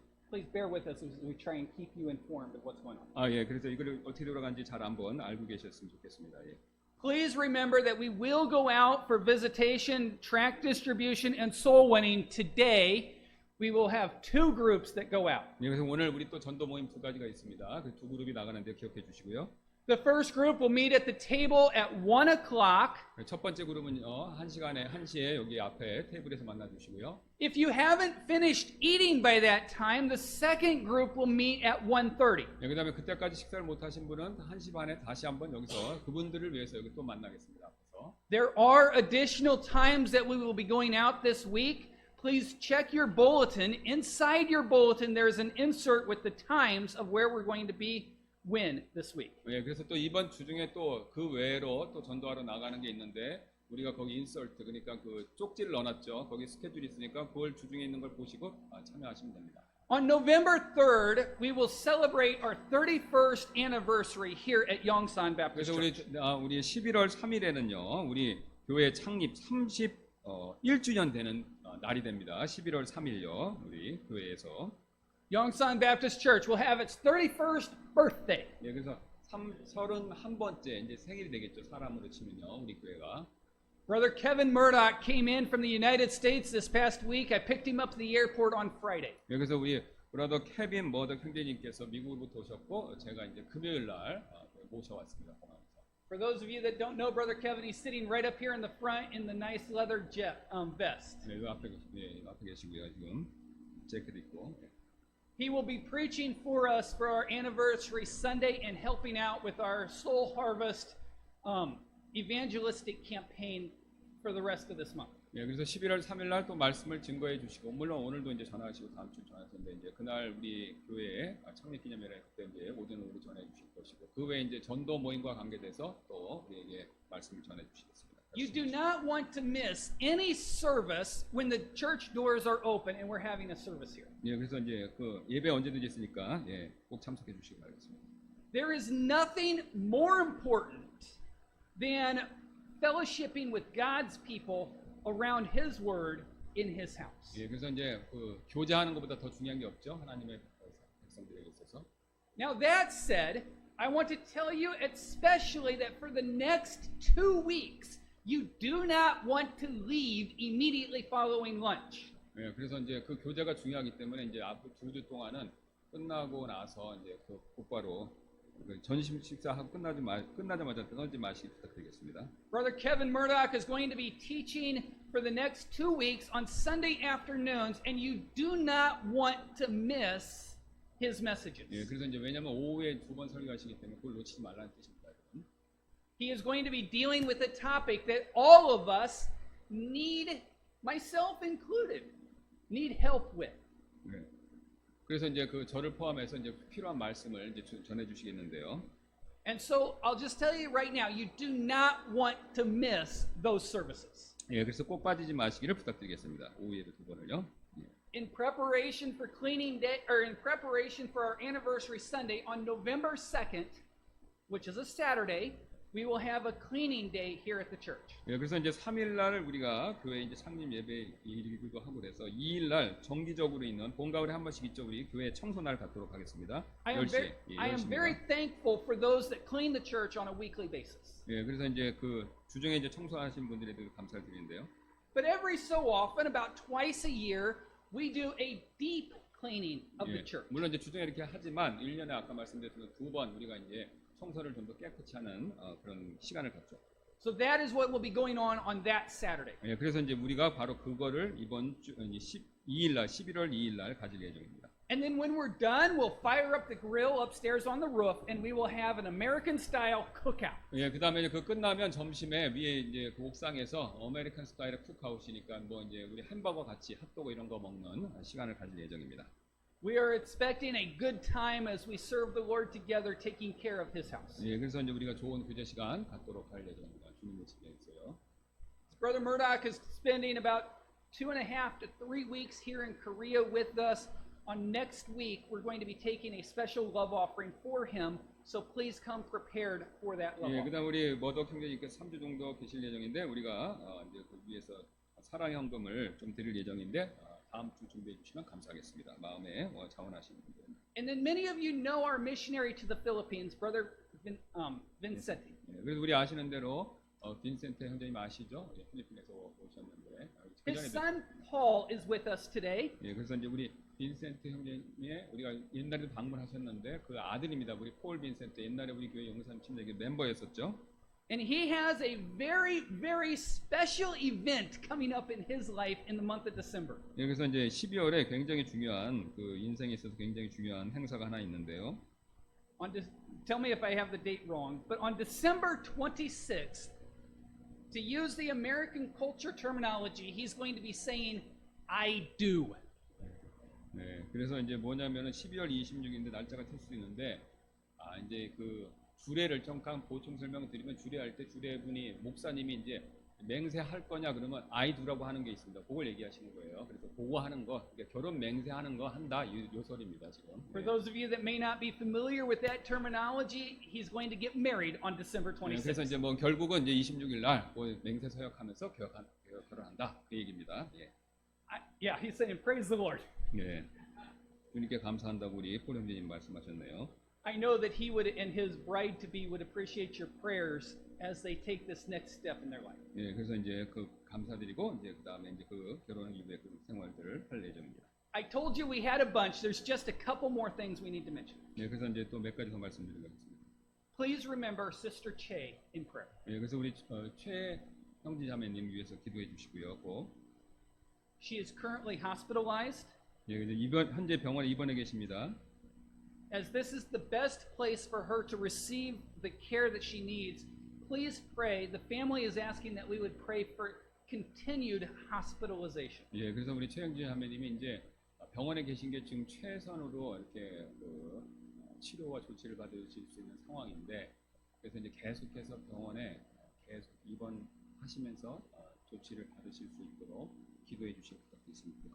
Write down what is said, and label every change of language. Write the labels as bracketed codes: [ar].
[en] Please bear with us as we try and keep you informed of what's going on. [ko] 예, 그래서 이거를 어떻게 돌아가는지 잘 한번 알고 계셨으면 좋겠습니다. 예. [en] Please remember that we will go out for visitation, tract distribution, and soul winning today. We will have two groups that go out. [ko] 예, 그래서 오늘 우리 또 전도 모임 두 가지가 있습니다. 그 두 그룹이 나가는데 기억해 주시고요. [en] The first group will meet at the table at 1 o'clock. [ko] 첫 번째 그룹은요, 1시에 여기 앞에 테이블에서 만나 주시고요. [en] If you haven't finished eating by that time, the second group will meet at 1:30. [ko] 예, 그다음에 그때까지 식사를 못 하신 분은 1시 반에 다시 한번 여기서 그분들을 위해서 여기 또 만나겠습니다. 앞에서. [en] There are additional times that we will be going out this week. Please check your bulletin. Inside your bulletin, there is an insert with the times of where we're going to be when this week. [ko] 예, 그래서 또 이번 주 중에 또 그 외로 또 전도하러 나가는 게 있는데 우리가 거기 인설트 그러니까 그 쪽지를 넣어놨죠. 거기 스케줄이 있으니까 그걸 주중에 있는 걸 보시고 참여하시면 됩니다. [en] On November 3rd, we will celebrate our 31st anniversary here at Yongsan Baptist [ko] 그래서 우리 [en] Church. [ko] 우리 11월 3일에는요. 우리 교회 창립 31주년 되는 날이 됩니다. 11월 3일요. 우리 교회에서 [en] Yongsan Baptist Church will have its 31st birthday. [ko] 예, 그래서 31번째 이제 생일이 되겠죠. 사람으로 치면요. 우리 교회가. [en] Brother Kevin Murdoch came in from the United States this past week. I picked him up at the airport on Friday. [ko] 예, 그래서 우리 브라더 케빈 머더 형제님께서 미국으로부터 오셨고 제가 이제 금요일 날 모셔왔습니다. 공항에서. [en] For those of you that don't know Brother Kevin, he's sitting right up here in the front in the nice leather vest. [ko] 네, 이 앞에 앞에 계시고요. 지금 재킷 입고. [en] He will be preaching for us for our anniversary Sunday and helping out with our Soul Harvest evangelistic campaign for the rest of this month. [ko] 예, 그래서 11월 3일 날 또 말씀을 증거해 주시고, 물론 오늘도 이제 전화하시고 다음 주 전화할 텐데, 이제 그날 우리 교회에 창립기념회를 그때 이제 오전 오후로 전해 주실 것이고, 그 외에 이제 전도 모임과 관계돼서 또 우리에게 말씀을 전해 주시겠습니다. [en] You do not want to miss any service when the church doors are open and we're having a service here. [ko] 예, 그래서 이제 그 예배 언제든지 있으니까 예, 꼭 참석해 주시기 바라겠습니다. [en] There is nothing more important than fellowshipping with God's people around His Word in His house. [ko] 예, 그래서 이제 그 교제하는 것보다 더 중요한 게 없죠. 하나님의 백성들에게 있어서. [en] Now that said, I want to tell you especially that for the next 2 weeks, you do not want to leave immediately following lunch. [ko] 예, 그래서 이제 그 교제가 중요하기 때문에 이제 앞으로 2주 동안은 끝나고 나서 이제 그 곧바로 그 전심 식사하고 끝나자마자 떠나지 마시기 부탁드리겠습니다. [en] Brother Kevin Murdoch is going to be teaching for the next 2 weeks on Sunday afternoons, and you do not want to miss his messages. [ko] 예, 그래서 이제 왜냐면 오후에 2번 설교하시기 때문에 그걸 놓치지 말라는 뜻입니다. [en] He is going to be dealing with a topic that all of us need, myself included, need help with. [ko] 네. 그래서 이제 그 저를 포함해서 이제 필요한 말씀을 이제 전해 주시겠는데요. [en] And so I'll just tell you right now, you do not want to miss those services. [ko] 예, 그래서 꼭 빠지지 마시기를 부탁드리겠습니다. 오후 예배 2번을요. [en] In preparation for cleaning day, or in preparation for our anniversary Sunday on November 2nd, which is a Saturday, we will have a cleaning day here at the church. [ko] 예, 그래서 이제 3일 날 우리가 교회 이제 창립 예배이기도 하고 그래서 2일 날 정기적으로 있는 봄 가을에 한 번씩 있죠. 우리 교회 청소 날 갖도록 하겠습니다. [en] I am [ko] 10시에. 예, [en] I am [ko] 10시입니다. [en] very thankful for those that clean the church on a weekly basis. [ko] 예, 그래서 이제 그 주중에 이제 청소하신 분들에 대해서 감사를 드리는데요. [en] But every so often, about twice a year, we do a deep cleaning of the [ko] 예, [en] church. [ko] 물론 이제 주중에 이렇게 하지만 1년에 아까 말씀드렸던 2번 우리가 이제 청소를 좀 더 깨끗이 하는 그런 시간을 갖죠. [en] So that is what will be going on that Saturday. [ko] 예, 그래서 이제 우리가 바로 그거를 이번 주 12일 날 11월 2일 날 가질 예정입니다. [en] And then when we're done, we'll fire up the grill upstairs on the roof, and we will have an American-style cookout. [ko] 예, 그다음에 그 끝나면 점심에 위에 이제 그 옥상에서 아메리칸 스타일의 쿡아웃이니까 뭐 이제 우리 햄버거 같이 핫도그 이런 거 먹는 시간을 가질 예정입니다. [en] We are expecting a good time as we serve the Lord together, taking care of His house. [ko] 예, 그래서 이제 우리가 좋은 교제 시간 갖도록 할 예정입니다. 주님의 집에 있어요. [en] Brother Murdoch is spending about 2.5 to 3 weeks here in Korea with us. On next week, we're going to be taking a special love offering for him. So please come prepared for that love [ko] 예, [en] offering. [ko] 그다음 우리 머덕 형제님께서 3주 정도 계실 예정인데 우리가 이제 그 위에서 사랑 현금을 좀 드릴 예정인데 다음 주 준비해 주시면 감사하겠습니다. 마음에 자원하시는 분들. [en] And then many of you know our missionary to the Philippines, Brother Vincente. [ko] 예, 그래서 우리 아시는 대로 빈센트 형제님 아시죠? 예, 필리핀에서 오셨는데 그 [en] His [ko] 전에 [en] son Paul is with us today. [ko] 예, 그래서 이제 우리 빈센트 형제님의 우리가 옛날에 방문하셨는데 그 아들입니다. 우리 폴 빈센트 옛날에 우리 교회 용산 침례교 멤버였었죠. [en] And he has a very, very special event coming up in his life in the month of December. [ko] 예, 그래서 이제 12월에 굉장히 중요한 그 인생에 있어서 굉장히 중요한 행사가 하나 있는데요. [en] Tell me if I have the date wrong, but on December 26th, to use the American culture terminology, he's going to be saying, I do. [ko] 네, 그래서 이제 뭐냐면은 12월 26일인데 날짜가 틀 수 있는데 이제 그 주례를 잠깐 보충 설명드리면 주례할 때 주례분이 목사님이 이제 맹세할 거냐 그러면 [en] I do [ko] 라고 하는 게 있습니다. 그걸 얘기하시는 거예요. 그래서 그거 하는 거, 그러니까 결혼 맹세하는 거 한다 요 소리입니다 지금. [en] For those of you that may not be familiar with that terminology, he's going to get married on December [ko] 네, 그래서 [en] 26th. [ko] 이제 뭐 결국은 이제 26일 날 뭐 맹세 서약하면서 결혼한다 그 얘기입니다. 예. [en] Yeah, he's saying, praise the Lord. [ko] 네. 주님께 감사한다고 우리 폴 형제님 말씀하셨네요. [en] I know that he would and his bride to be would appreciate your prayers as they take this next step in their life. [ko] 예, 그래서 이제 그 감사드리고 이제 그다음에 이제 그 결혼 이후의 그 생활들을 할 예정입니다. [en] I told you we had a bunch. There's just a couple more things we need to mention. [ko] 예, 그래서 이제 또 몇 가지 더 말씀드리겠습니다. [en] Please remember Sister Che in prayer. [ko] 예, 그래서 우리 최 형제 자매님 위해서 기도해 주시고요. 꼭. [en] She is currently hospitalized. [ko] 예, 그래서 현재 병원에 입원해 계십니다. [en] As this is the best place for her to receive the care that she needs, please pray. The family is asking that we would pray for continued hospitalization. [ko] 예, 그래서 우리 최영진 자매님이 이제 병원에 계신 게 지금 최선으로 이렇게 치료와 조치를 받으실 수 있는 상황인데, 그래서 이제 계속해서 병원에 계속 입원하시면서 조치를 받으실 수 있도록 기도해 주실 부탁드리겠습니다.